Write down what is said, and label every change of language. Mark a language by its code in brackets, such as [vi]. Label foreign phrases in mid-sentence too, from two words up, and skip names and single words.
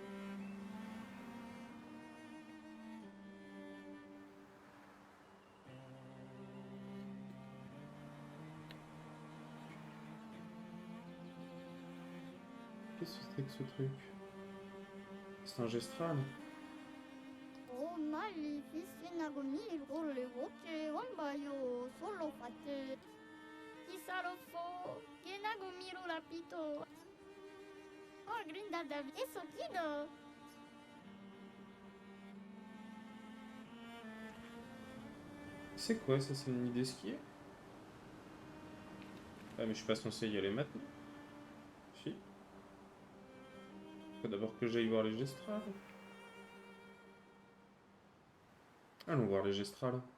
[fr] Qu'est-ce que c'est que ce truc? C'est un gestral. Oh, malefici nagoni rolle voce wambayo solo fate. Kisarofo, kenagomiro rapito. Oh, grinda davi, eso kido. C'est quoi ça? C'est une idée skier? Ah, mais je suis pas censé y aller maintenant. Si. Faut d'abord que j'aille voir les gestrales. Allons voir les gestrales.